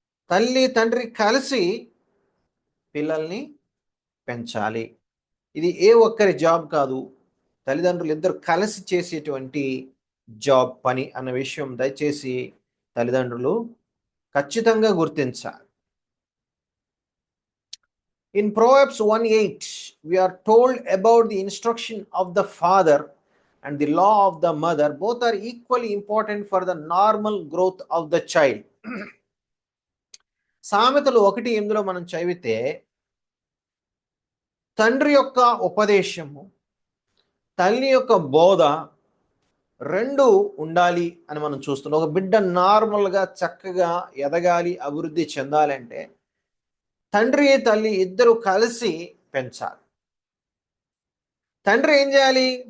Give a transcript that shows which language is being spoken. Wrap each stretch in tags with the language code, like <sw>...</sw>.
<te>తల్లి తండ్రి కలిసి పిల్లల్ని పెంచాలి. ఇది ఏ ఒక్కరి జాబ్ కాదు, తల్లిదండ్రులు ఇద్దరు కలిసి చేసేటువంటి జాబ్, పని అన్న విషయం దయచేసి తల్లిదండ్రులు ఖచ్చితంగా గుర్తించాలి.</te> <en>In Proverbs 1:8, we are told about the instruction of the father and the law of the mother. Both are equally important for the normal growth of the child.</en> <te>సామెతలు 1:8లో మనం చదివితే తండ్రి యొక్క ఉపదేశము, తల్లి యొక్క బోధ రెండు ఉండాలి అని మనం చూస్తున్నాం. ఒక బిడ్డ నార్మల్గా చక్కగా ఎదగాలి, అభివృద్ధి చెందాలంటే తండ్రి తల్లి ఇద్దరు కలిసి పెంచాలి. తండ్రి ఏం చేయాలి?</te>